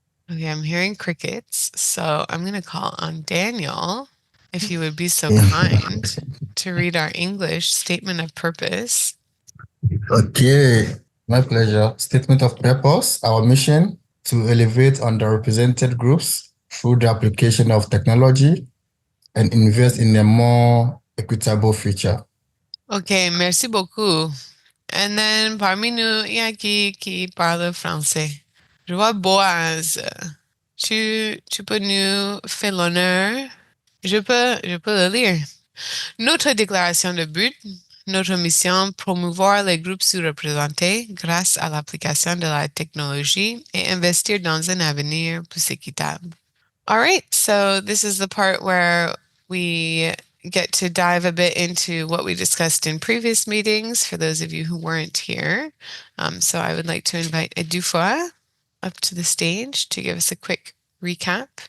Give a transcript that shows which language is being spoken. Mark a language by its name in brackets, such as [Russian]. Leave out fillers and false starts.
[English] Okay, I'm hearing crickets, so I'm going to call on Daniel, if you would be so kind to read our English statement of purpose. Okay, my pleasure. Statement of purpose. Our mission to elevate underrepresented groups through the application of technology and invest in a more equitable future. [French] Ok, merci beaucoup. [English] And then [French] parmi nous, il y a qui parle français. Je vois Boaz. Tu peux nous faire l'honneur? Je peux le lire. Notre déclaration de but, notre mission, promouvoir les groupes sous-représentés grâce à l'application de la technologie et investir dans un avenir plus équitable. [English] All right, so this is the part where we get to dive a bit into what we discussed in previous meetings for those of you who weren't here. So I would like to invite Edufwa up to the stage to give us a quick recap.